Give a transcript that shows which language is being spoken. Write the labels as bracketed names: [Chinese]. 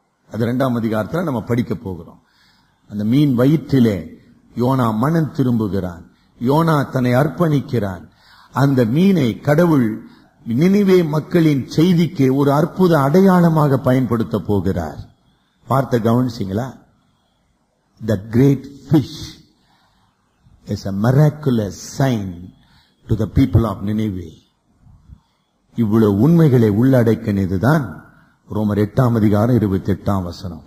[Tamil] அது 2ஆம் அதிகாரத்தில் நம்ம படிக்க போகிறோம். அந்த மீன் வயிற்றிலே யோனா மனம் திரும்புகிறான், யோனா தன்னை அர்ப்பணிக்கிறான். அந்த மீனை கடவுள் நினிவே மக்களின் செய்திக்கு ஒரு அற்புத அடையாளமாக பயன்படுத்த போகிறார். பார்த்த கவனிச்சிங்களா? [English] That great fish is a miraculous sign to the people of Nineveh. [Tamil] இவ்வளவு உண்மைகளை உள்ளடக்கினதுதான் ரோமர் 8ஆம் அதிகாரம் 28ஆம் வசனம்.